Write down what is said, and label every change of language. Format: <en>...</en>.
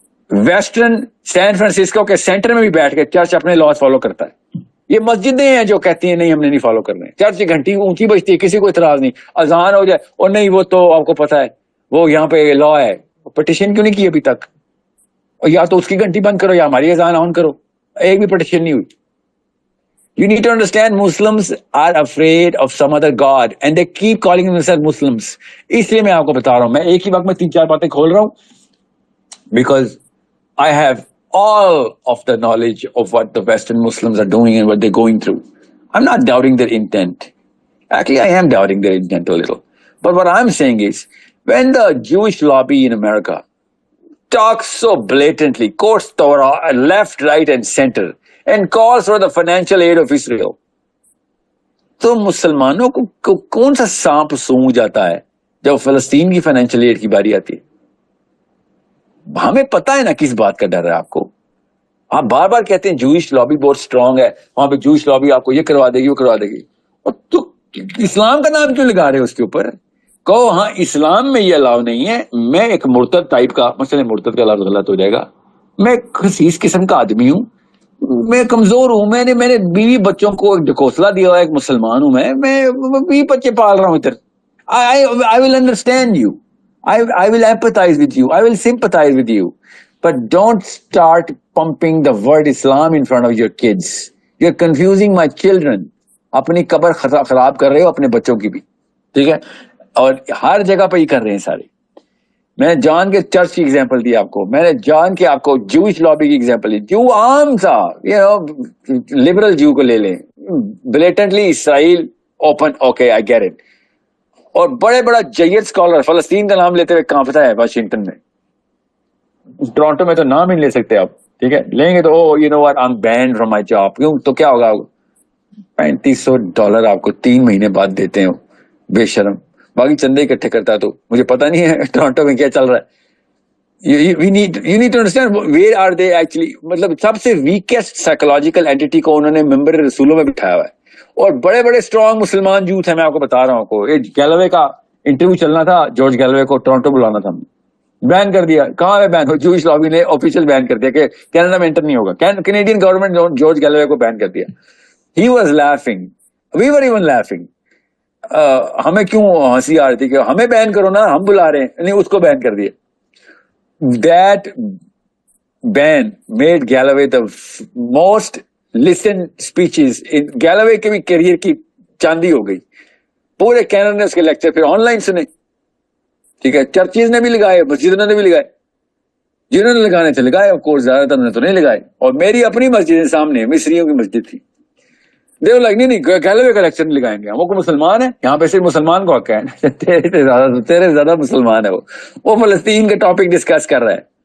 <ur>Western San Francisco کے centre میں بھی بیٹھ کے چرچ اپنے لاس فالو کرتا ہے. یہ مسجدیں ہیں جو کہتی ہیں نہیں ہم نے نہیں فالو کرنے. چرچ کی گھنٹی اونچی بجتی ہے، کسی کو اعتراض نہیں. اذان ہو جائے اور نہیں وہ تو آپ کو پتا ہے وہ یہاں پہ لا ہے. پٹیشن کیوں نہیں کی ابھی تک؟ اور یا تو اس کی گھنٹی بند کرو یا ہماری اذان آن کرو. ایک بھی پٹیشن نہیں ہوئی.</ur> <en>You need to understand Muslims are afraid of some other God and they keep calling themselves Muslims.</en> <ur>اس لیے میں آپ کو بتا رہا ہوں،</ur> <en>میں ایک ہی وقت میں 3-4 باتیں کھول رہا ہوں because I have all of the knowledge of what the Western Muslims are doing and what they're going through. I'm not doubting their intent. Actually, I am doubting their intent a little. But what I'm saying is, when the Jewish lobby in America talks so blatantly, quotes Torah left, right, and center, and calls for the financial aid of Israel,</en> <ur>تو مسلمانوں کو کون سا سانپ song جاتا ہے جب فلسطین کی فائنینشیل ایڈ کی باری آتی ہے؟ ہمیں پتا ہے نا کس بات کا ڈر ہے آپ کو. آپ بار بار کہتے ہیں جوئش لابی بہت اسٹرانگ ہے، وہاں پہ جوئش لابی آپ کو یہ کروا دے گی وہ کروا دے گی. اور تو اسلام کا نام کیوں لگا رہے ہو اس کے اوپر؟ کہو ہاں اسلام میں یہ الاؤ نہیں ہے. میں ایک مرتد ٹائپ کا، مثلا مرتد کا لفظ غلط ہو جائے گا، میں ایک خسیس قسم کا آدمی ہوں، میں کمزور ہوں، میں نے بیوی بچوں کو ایک ڈھکوسلا دیا ہوا، ایک مسلمان ہوں، میں 20 بچے پال رہا ہوں ادھر.</ur> <en>I will understand you. I will empathize with you. I will sympathize with you. But don't start pumping the word Islam in front of your kids. You're confusing my children.</en> <ur>اپنی قبر خراب کر رہے ہو اپنے بچوں کی بھی، ٹھیک ہے؟ اور ہر جگہ پہ ہی کر رہے ہیں سارے. میں نے جان کے چرچ کی ایگزامپل دی آپ کو، میں نے جان کے آپ کو جوئش لابی کی ایگزامپل دی. جو عام سا لبرل جو کو لے لیں، blatantly Israel open,</ur> <en>Okay I get it.</en> <ur>اور بڑے بڑا جید اسکالر فلسطین کا نام لیتے ہوئے کانپتا ہے واشنگٹن میں. ٹورانٹو میں تو نام ہی نہیں لے سکتے آپ، ٹھیک ہے؟ لیں گے تو</ur> <en>Oh you know what I am banned from my job.</en> <ur>کیوں؟ تو کیا ہوگا؟ $3500 آپ کو 3 مہینے بعد دیتے ہیں، بے شرم. باقی چندے اکٹھے کرتا ہے. تو مجھے پتا نہیں ہے ٹورانٹو میں کیا چل رہا ہے.</ur> <en>You need to understand where are they actually.</en> <ur>مطلب سب سے ویکیسٹ سائیکولوجیکل اینٹی کو انہوں نے ممبر رسولوں میں بٹھایا ہوا ہے. اور بڑے بڑے اسٹرانگ مسلمان یوتھ ہیں، میں آپ کو بتا رہا ہوں. کو گیلوے کا انٹرویو چلنا تھا، جارج گیلوے کو ٹورانٹو بلانا تھا، بین کر دیا. کہاں ہے بین؟ جوئش لابی نے آفیشیل بین کر دیا کہ کینیڈا میں انٹر نہیں ہوگا. کینیڈین گورنمنٹ جارج گیلوے کو بین کر دیا.</ur> <en>He was laughing. We were even laughing.</en> <ur>ہمیں کیوں ہنسی آ رہی تھی کہ ہمیں بین کرو نا, ہم بلا رہے ہیں, نہیں اس کو بین کر دیا.</ur> <en>That ban made Galloway the most listened speeches in Galloway</en> <ur>کے بھی کیریئر کی چاندی ہو گئی. پورے کینیڈا نے اس کے لیکچر پھر آن لائن سنے, ٹھیک ہے, چرچز نے بھی لگائے, مسجدوں نے بھی لگائے, جنہوں نے لگانے تھے لگائے, آف کورس زیادہ تر نے تو نہیں لگائے. اور میری اپنی مسجد سامنے مصریوں کی مسجد تھی, دیو لائک نہیں گیلوے کا لیکچر نہیں لگائیں گے, ہم کو مسلمان ہے یہاں پہ, صرف مسلمان کو حق ہے, تیرے زیادہ مسلمان ہے, وہ فلسطین کا ٹاپک ڈسکس کر رہا ہے.</ur>